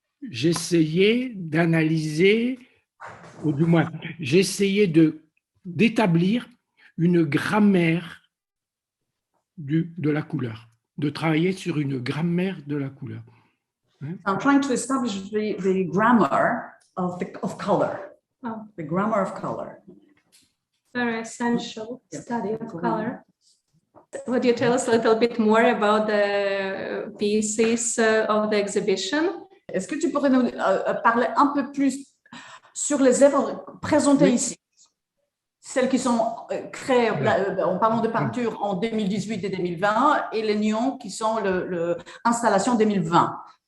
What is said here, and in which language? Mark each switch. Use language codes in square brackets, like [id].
[fr] J'essayais d'analyser, ou du moins, j'essayais d'établir une grammaire de la couleur, de travailler sur une grammaire de la couleur. Hein? [en] I'm trying to establish the grammar of color. Oh. The grammar of color. Very essential Yeah. study of color. Would you tell us a little bit more about the pieces of the exhibition? [fr] Est-ce que tu pourrais nous parler un peu plus sur les œuvres présentées ici? Celles qui sont créées, en parlant de peinture en 2018 et 2020, et les néons qui sont l'installation 2020.